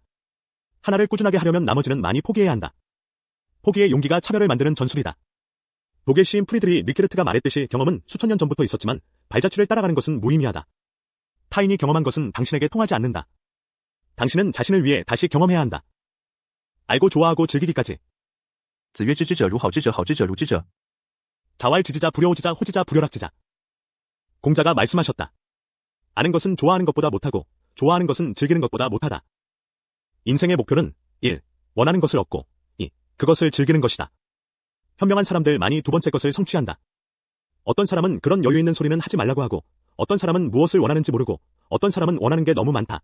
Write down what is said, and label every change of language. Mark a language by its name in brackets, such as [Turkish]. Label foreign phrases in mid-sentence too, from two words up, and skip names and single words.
[Korean] 하나를 꾸준하게 하려면 나머지는 많이 포기해야 한다. 포기의 용기가 차별을 만드는 전술이다. 독일 시인 프리드리 리케르트가 말했듯이 경험은 수천 년 전부터 있었지만 발자취를 따라가는 것은 무의미하다. 타인이 경험한 것은 당신에게 통하지 않는다. 당신은 자신을 위해 다시 경험해야 한다. 알고 좋아하고 즐기기까지. [Chinese] 子曰：知之者如好之者，好之者如之者。 [Korean] 자활 지지자 불여오지자 호지자 불여락지자. 공자가 말씀하셨다. 아는 것은 좋아하는 것보다 못하고 좋아하는 것은 즐기는 것보다 못하다. 인생의 목표는 1. 원하는 것을 얻고 2. 그것을 즐기는 것이다. 현명한 사람들 많이 두 번째 것을 성취한다. 어떤 사람은 그런 여유 있는 소리는 하지 말라고 하고 어떤 사람은 무엇을 원하는지 모르고 어떤 사람은 원하는 게 너무 많다.